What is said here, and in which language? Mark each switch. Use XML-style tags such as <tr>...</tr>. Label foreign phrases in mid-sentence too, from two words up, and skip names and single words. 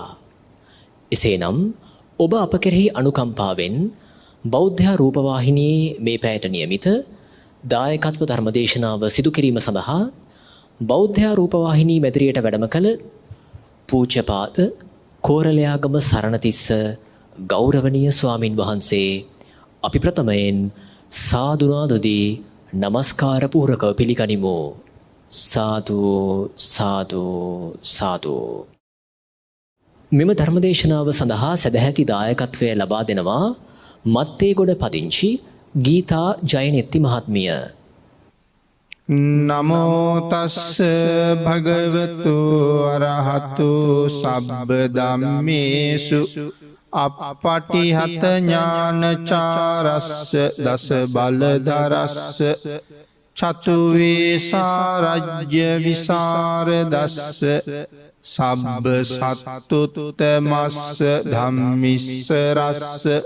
<si>එසේනම් ඔබ අප කෙරෙහි අනුකම්පාවෙන් බෞද්ධ රූපවාහිනියේ මේ පැයට නියමිත දායකත්ව ධර්මදේශනාව සිදු කිරීම සඳහා බෞද්ධ රූපවාහිනී මැදිරියට වැඩම කළ පූජ්‍යපාද කෝරළයාගම සරණතිස්ස ගෞරවනීය ස්වාමින් වහන්සේ අපි ප්‍රථමයෙන් සාදුනාදදී නමස්කාර පූර්වකව පිළිගනිමු. සාදු සාදු සාදු. මෙම ධර්මදේශනාව සඳහා සදැහැති දායකත්වය ලබා දෙනවා මත්තේගොඩ පදිංචි ගීතා ජයනෙත්ති මහත්මිය.</si> <pi>නමෝ තස්ස භගවතු අරහතු සබ්බ ධම්මේසු අප්පටිහත ඥානචාරස්ස දස බලධරස්ස චතු වේසාරජ්‍ය විසරදස්ස සබ්බ සත්තුත්තමස්ස ධම්මිස්සරස්ස</pi>